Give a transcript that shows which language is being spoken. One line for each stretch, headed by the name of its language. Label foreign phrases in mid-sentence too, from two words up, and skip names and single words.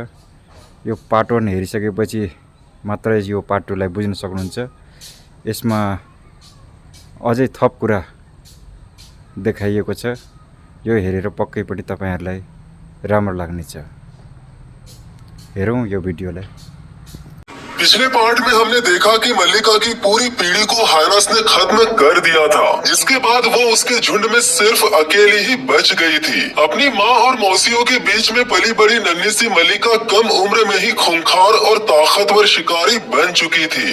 Nepali: यो पार्ट 1 हेरिसकेपछि मात्रै यो पार्ट 2 लाई बुझ्न सक्नुहुन्छ। यसमा अझै थप कुरा देखाइएको छ। यो हेरेर पक्कै पनि तपाईहरुलाई राम्रो लाग्नेछ। हेरौं यो भिडियोलाई।
Hindi: पिछले पार्ट में हमने देखा कि मल्लिका की पूरी पीढ़ी को हायरस ने खत्म कर दिया था, जिसके बाद वो उसके झुंड में सिर्फ अकेली ही बच गई थी। अपनी माँ और मौसियों के बीच में पली बड़ी नन्ही सी मल्लिका कम उम्र में ही खूंखार और ताकतवर शिकारी बन चुकी थी।